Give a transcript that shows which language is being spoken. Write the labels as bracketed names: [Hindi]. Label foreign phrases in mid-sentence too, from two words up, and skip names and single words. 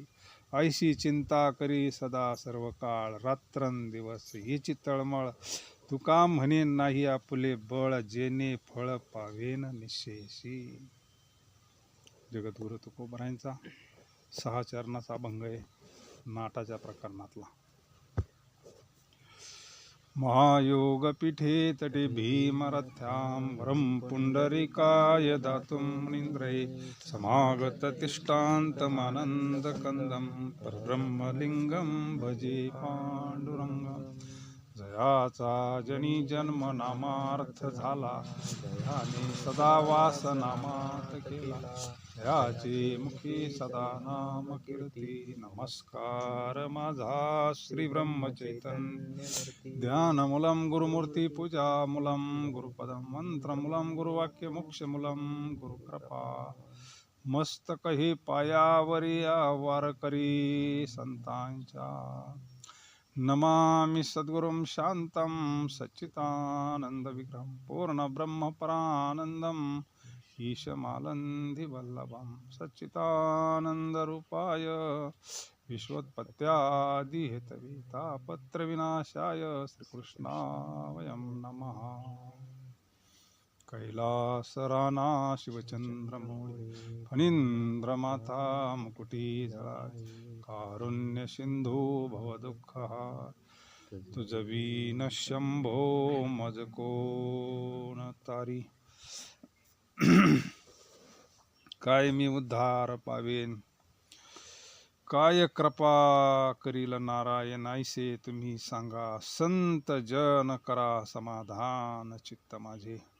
[Marathi] ऐशी चिंता करी सदा सर्व काळ रात्रंदिवस हीची तळमळ तुका म्हणे नाही आपुले बळ जेने फळ पावेन निश्चयशी. जगद्गुरु तुकोबरायांचा 6 चरणाचा अभंग आहे नाटाच्या प्रकरणातला. [Sanskrit] महायोग पीठे तटे भीमरथ्यां वरं पुंडरीकाय दातुं मुनीन्द्रये समागत तिष्ठान्तमानन्दकन्दं परब्रह्मलिङ्गं भजे पांडुरंगं. [Marathi] जयाचा जनी जन्म नामार्थ झाला जयाने सदा वास नामात केला. जयाचे मुखी सदा नाम कीर्ती नमस्कार माझा श्री ब्रह्मचैतन्य. [Sanskrit] ध्यानमूलं गुरुमूर्ती पूजा मूलं गुरुपदं मंत्रमूलं गुरुवाक्य मोक्षमूलं गुरुकृपा. [Marathi] मस्तक हे पायावरी वारकरी संतांच्या. [Sanskrit] नमामि सद्गुरुं शान्तं सच्चिदानन्दविग्रहं पूर्णब्रह्मपरानन्दम् ईशमालन्धिवल्लभं सच्चिदानन्दरूपाय विश्वोत्पत्त्यादिहेतवे तापत्रविनाशाय श्रीकृष्णाय नमः. [Marathi] कैलासराना शिवचंद्रमौळी फणींद्रमाता मुकुटीधरा कारुण्य सिंधू भवदुःखहार तुझवीन शंभो मज कोण तारी. काय मी उद्धार पावेन काय कृपा करील नारायण ऐसे तुम्ही सांगा. संत जन करा समाधान चित्त माझे.